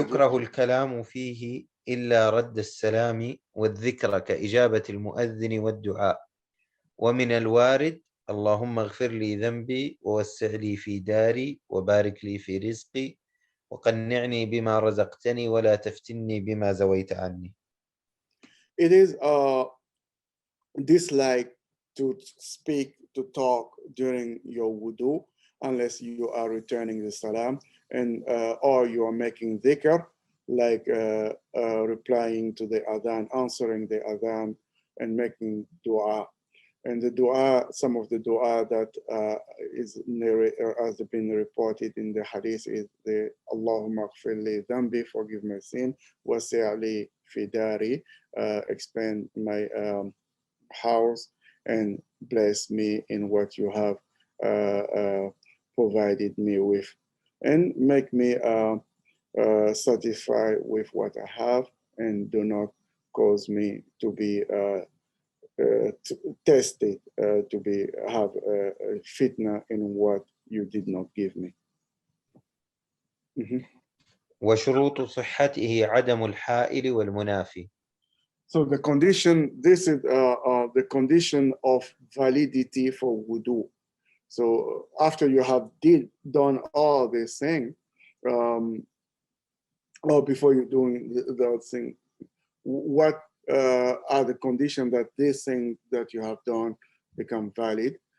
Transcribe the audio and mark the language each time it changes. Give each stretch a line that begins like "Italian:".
Arabic: يكره الكلام فيه إلا رد السلام والذكر كإجابة المؤذن والدعاء ومن الوارد اللهم اغفر لي ذنبي ووسع لي في داري وبارك لي في رزقي وقنعني بما رزقتني ولا تفتني بما زويت عني.
English: It is dislike to speak, to talk during your wudu, unless you are returning the salam, and or you are making dhikr, like replying to the adhan, answering the adhan, and making dua. And the dua, some of the dua that has been reported in the hadith is the
Arabic: Allahumma ghfir li dhanbi,
English: forgive my sin,
Arabic: wasi' li fi dari,
English: expand my house, and bless me in what you have provided me with, and make me satisfied with what I have, and do not cause me to be tested, to be have a fitna in what you did not give me.
Arabic: وشروط صحته عدم الحائل والمنافي.
English: So the condition, this is the condition of validity for wudu. So after you have done all these things, or before you're doing the thing, what are the conditions that this thing that you have done become valid?